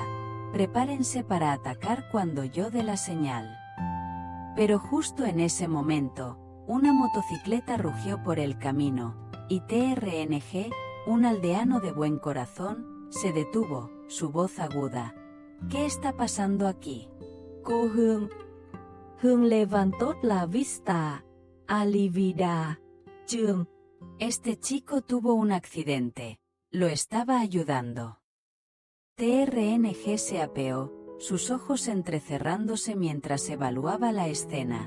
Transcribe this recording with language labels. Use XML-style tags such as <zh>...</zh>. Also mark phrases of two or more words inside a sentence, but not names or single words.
<es>Prepárense para atacar cuando yo dé la señal. Pero justo en ese momento, una motocicleta rugió por el camino, y TRNG, un aldeano de buen corazón, se detuvo, su voz aguda. ¿Qué está pasando aquí? Cô Hương. Hương levantó la vista. Alivida. Trường. Este chico tuvo un accidente. Lo estaba ayudando. TRNG se apeó, sus ojos entrecerrándose mientras evaluaba la escena.</es>